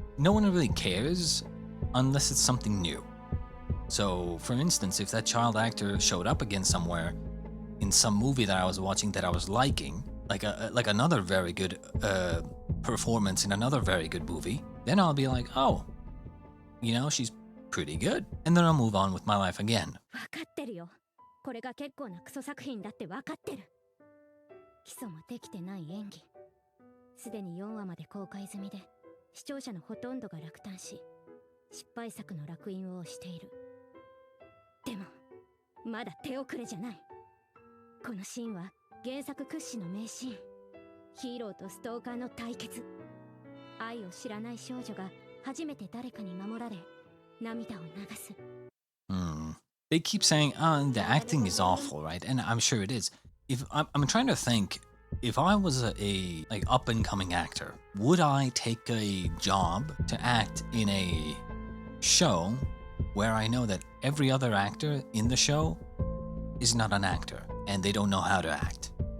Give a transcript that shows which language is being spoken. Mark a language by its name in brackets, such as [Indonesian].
[English] No one really cares unless it's something new. So, for instance, if that child actor showed up again somewhere in some movie that I was watching that I was liking, like another very good performance in another very good movie, then I'll be like, oh, you know, she's pretty good. And then I'll move on with my life again. [Japanese] わかってるよ。これが結構なクソ作品だってわかってる。基礎もできてない演技。すでに4話まで公開済みで、視聴者のほとんどが落胆し、失敗作の烙印を押している。でも、まだ手遅れじゃない。このシーンは原作屈指の名シーン。ヒーローとストーカーの対決。愛を知らない少女が初めて誰かに守られ、涙を流す。 [English] They keep saying, the acting is awful, right? And I'm sure it is. If I'm trying to think, if I was a like up and coming actor, would I take a job to act in a show where I know that every other actor in the show is not an actor and they don't know how to act?